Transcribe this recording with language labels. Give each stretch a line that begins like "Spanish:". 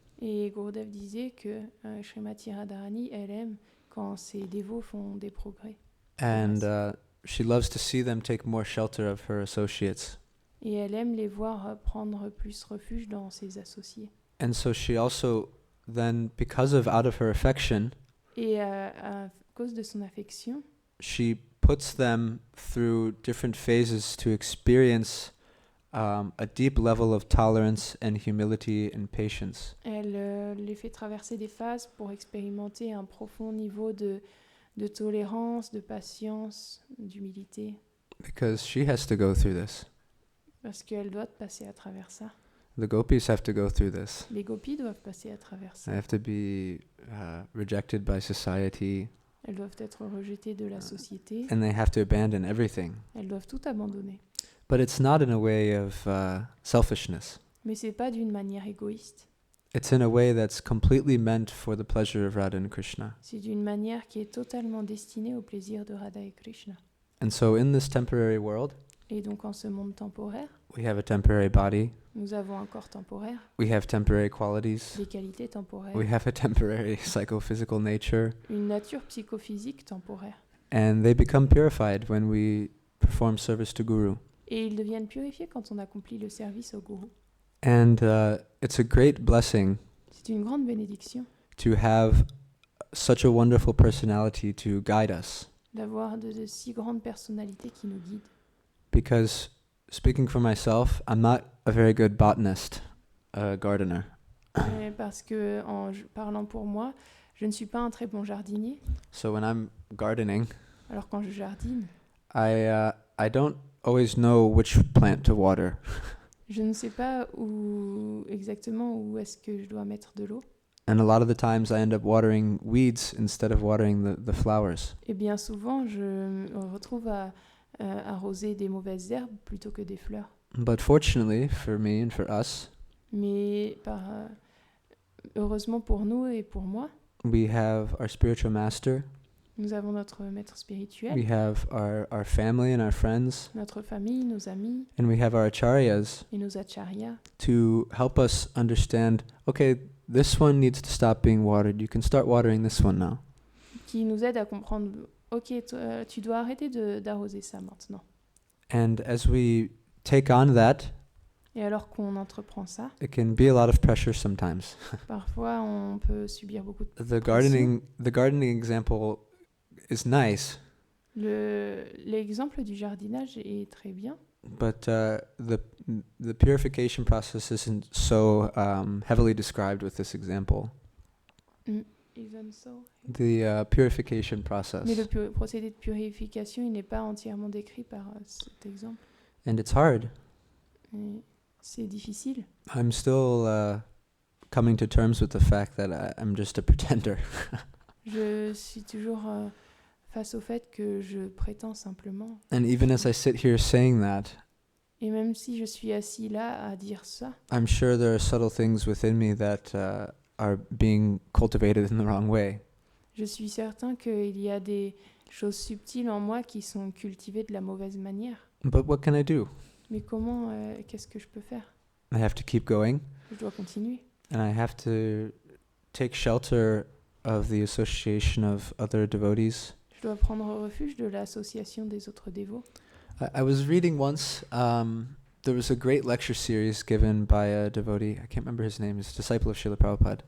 French: Et Gurudev disait que Srimati Radharani, elle aime quand ses dévots font des progrès.
English: And she loves to see them take more shelter of her associates.
French: Et elle aime les voir prendre plus refuge dans ses associés.
English: And so she also then, because of out of her affection,
French: Et à cause de son affection,
English: she puts them through different phases to experience a deep level of tolerance and humility and patience.
French: elle les fait traverser des phases pour expérimenter un profond niveau de tolérance, de patience, d'humilité.
English: Because she has to go through this.
French: Parce qu'elle doit passer à travers ça.
English: The gopis have to go through this.
French: Les gopis doivent passer à travers ça.
English: They have to be rejected by society.
French: Elles doivent être rejetées de la société.
English: And they have to abandon everything.
French: Elles doivent tout abandonner.
English: But it's not in a way of selfishness.
French: Mais c'est pas d'une manière égoïste.
English: It's in a way that's completely meant for the pleasure of Radha and Krishna.
French: C'est d'une manière qui est totalement destinée au plaisir de Radha et Krishna.
English: And so in this temporary world,
French: Et donc en ce monde temporaire,
English: we have a temporary body,
French: nous avons un corps temporaire,
English: we have temporary qualities,
French: des qualités temporaires,
English: we have a temporary psychophysical nature,
French: une nature psychophysique temporaire.
English: and they become purified when we perform service to Guru.
French: Et ils deviennent purifiés quand on accomplit le service au gourou.
English: And it's a great blessing
French: C'est une grande bénédiction
English: to have such a wonderful personality to guide us.
French: d'avoir de si grandes personnalités qui nous guident.
English: Because speaking for myself, I'm not a very good botanist, gardener.
French: Parce que parlant pour moi, je ne suis pas un très bon jardinier.
English: So when I'm gardening,
French: Alors quand je jardine,
English: I don't always know which plant to water.
French: je ne sais pas exactement où est-ce que je dois mettre de l'eau.
English: And a lot of the times I end up watering weeds instead of watering the flowers.
French: Et bien souvent, je me retrouve à arroser des mauvaises herbes plutôt que des fleurs.
English: But fortunately for me and for us,
French: Mais heureusement pour nous et pour moi,
English: we have our spiritual master,
French: nous avons notre maître spirituel,
English: we have our family and our friends,
French: notre famille, nos amis
English: and we have our acharyas
French: et nos acharyas
English: to help us understand, okay, this one needs to stop being watered. You can start watering this one now.
French: qui nous aident à comprendre, ok, tu dois arrêter d'arroser ça maintenant.
English: And as we take on that,
French: Et alors qu'on entreprend ça,
English: it can be a lot of pressure sometimes.
French: parfois on peut subir beaucoup de
English: The gardening example is nice,
French: l'exemple du jardinage est très bien,
English: but the purification process isn't so heavily described with this example. even so. The purification process.
French: Mais le procédé de purification, il n'est pas entièrement décrit par cet exemple.
English: And it's hard.
French: Et c'est difficile.
English: I'm still coming to terms with the fact that I'm just a pretender.
French: Je suis toujours face au fait que je prétends simplement.
English: And even as I sit here saying that,
French: Et même si je suis assis là à dire ça,
English: I'm sure there are subtle things within me that are being cultivated in the wrong way.
French: je suis certain qu'il y a des choses subtiles en moi qui sont cultivées de la mauvaise manière.
English: But what can I do?
French: Mais comment, qu'est-ce que je peux faire?
English: I have to keep going,
French: Je dois continuer.
English: and I have to take shelter of the association of other devotees.
French: Je dois prendre refuge de l'association des autres dévots.
English: I was reading once, there was a great lecture series given by a devotee, I can't remember his name, he's a disciple of Srila Prabhupada.